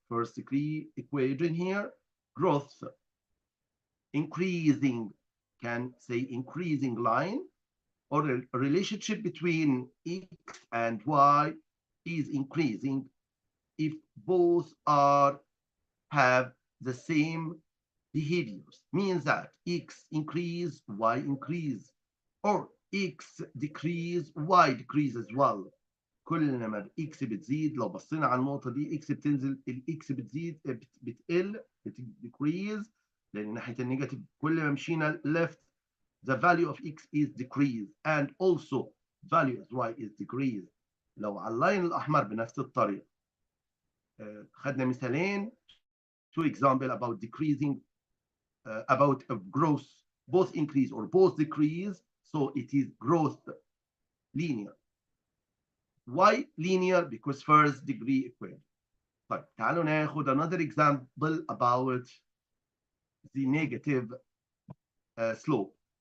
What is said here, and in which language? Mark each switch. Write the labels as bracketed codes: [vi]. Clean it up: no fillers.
[en] First degree equation here, growth. Increasing, can say increasing line, or a relationship between x and y is increasing if both have the same behaviors. Means that x increase, y increase, or x decrease, y decrease as well. [ar] كل ما الاكس بتزيد، لو بصينا على النقطه دي اكس بتنزل، الاكس بتزيد بتقل بتديكريز، لان ناحيه النيجاتيف كل ما مشينا [en] left the value of x is decreased [ar] and also value of y is decreased. لو على اللاين الاحمر بنفس الطريقه. خدنا مثالين [en] two example about decreasing about a growth, both increase or both decrease, so it is growth linear. Why linear? Because first degree equation. [ar] طيب تعالوا ناخد [en] another example about the negative slope.